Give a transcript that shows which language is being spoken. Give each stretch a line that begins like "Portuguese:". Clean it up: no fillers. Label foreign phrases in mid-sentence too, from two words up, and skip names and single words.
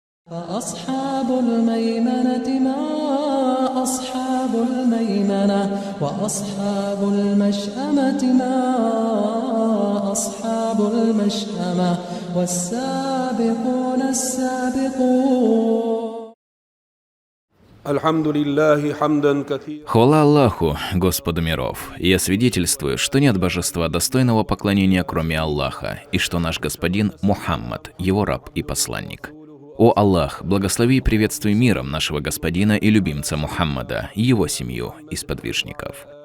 Arabic: فأصحاب الميمنة ما أصحاب الميمنة وأصحاب المشأمة ما أصحاب المشأمة والسابقون السابقون.
Russian: Хвала Аллаху, Господу миров, и я свидетельствую, что нет божества достойного поклонения, кроме Аллаха, и что наш Господин Мухаммад, его раб и посланник. О Аллах, благослови и приветствуй миром нашего Господина и любимца Мухаммада, и его семью и сподвижников.